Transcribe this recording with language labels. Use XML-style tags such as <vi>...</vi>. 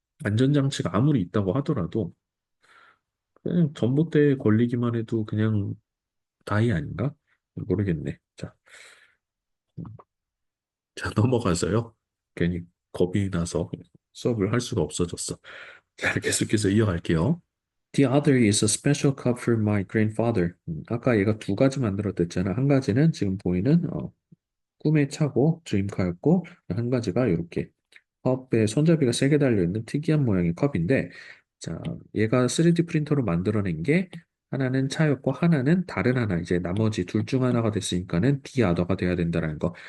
<ko>안전장치가 아무리 있다고 하더라도 그냥 전봇대에 걸리기만 해도 그냥 다이 아닌가? 모르겠네. 자, 음, 자 넘어가서요. 괜히 겁이 나서 수업을 할 수가 없어졌어. 자, 계속해서 이어갈게요.</ko> <en>The other is a special cup for my grandfather.</en> <ko>아까 얘가 두 가지 만들었댔잖아. 한 가지는 지금 보이는 꿈의 차고 드림카였고 한 가지가 이렇게 컵에 손잡이가 세 개 달려있는 특이한 모양의 컵인데, 자, 얘가 3D 프린터로 만들어낸 게 하나는 차였고 하나는 다른 하나, 이제 나머지 둘 중 하나가 됐으니까는 the other가 돼야 된다는 거.</ko>